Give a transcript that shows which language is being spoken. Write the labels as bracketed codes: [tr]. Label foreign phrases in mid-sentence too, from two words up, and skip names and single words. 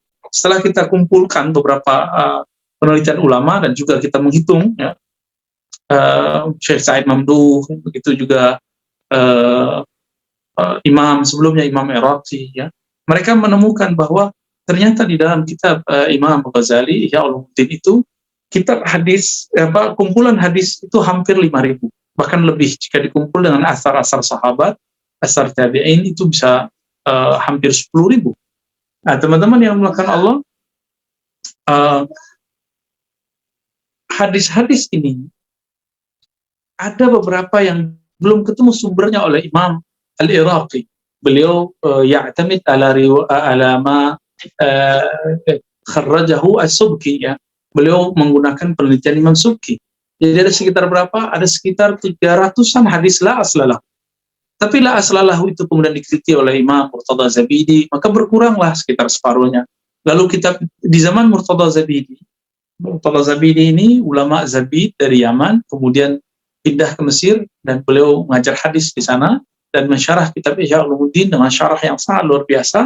[id] Setelah kita kumpulkan beberapa penelitian ulama dan juga kita menghitung, ya, Syekh Said Mamduh, begitu juga imam sebelumnya, Imam Iraqi, ya, mereka menemukan bahwa ternyata di dalam kitab Imam Ghazali, Ihya Ulumuddin itu, kitab hadis, kumpulan hadis itu hampir 5.000, bahkan lebih jika dikumpul dengan asar-asar sahabat, asar tabi'in itu bisa hampir 10.000. Nah, teman-teman yang melakukan Allah, hadis-hadis ini ada beberapa yang belum ketemu sumbernya oleh Imam Al-Iraqi. [ar] Beliau ya'tamid ala ma kharrajahu as-Subki, [id] ya. Beliau menggunakan penelitian Imam Subki. Jadi ada sekitar berapa? Ada sekitar 300-an hadis [ar] la aslalah. [id] Tapi [ar] la aslalahu [id] itu kemudian dikritik oleh Imam Murtada Zabidi, maka berkuranglah sekitar separuhnya. Lalu kitab di zaman Murtada Zabidi ini ulama Zabid dari Yaman, kemudian pindah ke Mesir dan beliau mengajar hadis di sana dan mensyarah kitab Ihya Ulumuddin dengan syarah yang sangat luar biasa.